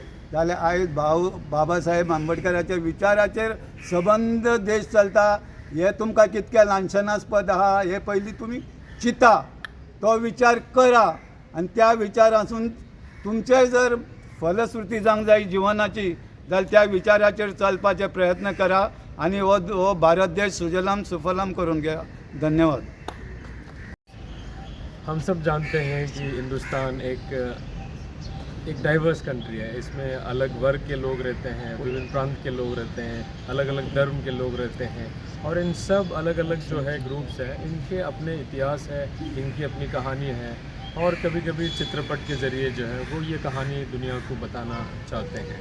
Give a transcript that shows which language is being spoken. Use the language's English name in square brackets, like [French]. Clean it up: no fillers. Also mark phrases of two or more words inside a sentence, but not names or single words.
[Konkani] जाल्यार आयज बाबासाहेब आंबेडकराच्या विचाराचेर सबंद देश चलता हे तुमकां कितकें ल्हानशनास्पद आहा हे पयलीं तुमी चिंता, तो विचार करा आनी त्या विचारासून तुमचे जर फलश्रुती जावंक जाय जिवनाची जाल्यार त्या विचाराचेर चलपाचे प्रयत्न करा आनी हो भारत देश सुजलाम सुफलाम करून घ्या. धन्यवाद. [Hindi] हम सब जानते हैं कि हिंदुस्तान एक [English] diverse country [Hindi] है. इसमें अलग वर्ग के लोग रहते हैं, विभिन्न प्रांत के लोग रहते हैं, अलग अलग धर्म के लोग रहते हैं और इन सब अलग अलग जो है ग्रुप्स हैं, इनके अपने इतिहास है, इनकी अपनी कहानी है और कभी कभी चित्रपट के ज़रिए जो है वो ये कहानी दुनिया को बताना चाहते हैं.